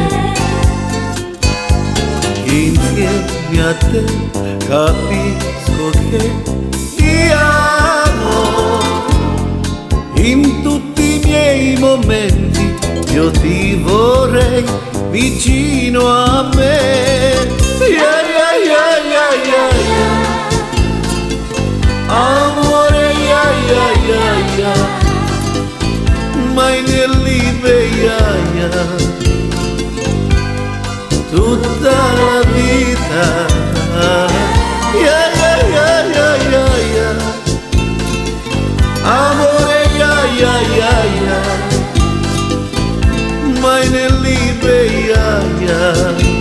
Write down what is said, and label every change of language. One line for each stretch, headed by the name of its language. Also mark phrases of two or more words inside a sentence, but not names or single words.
Italian: Insieme a te capisco che ti amo. In tutti i miei momenti io ti vorrei vicino a me.
English: Yeah, yeah, yeah, yeah, yeah, yeah. Amore, yeah, yeah, yeah, yeah.
German: Meine Liebe,
English: yeah, yeah.
Italian: Tutta la vita.
English: Yeah, yeah, yeah, yeah, yeah, yeah. Amore, yeah, yeah, yeah, yeah.
German: Meine Liebe,
English: yeah, yeah.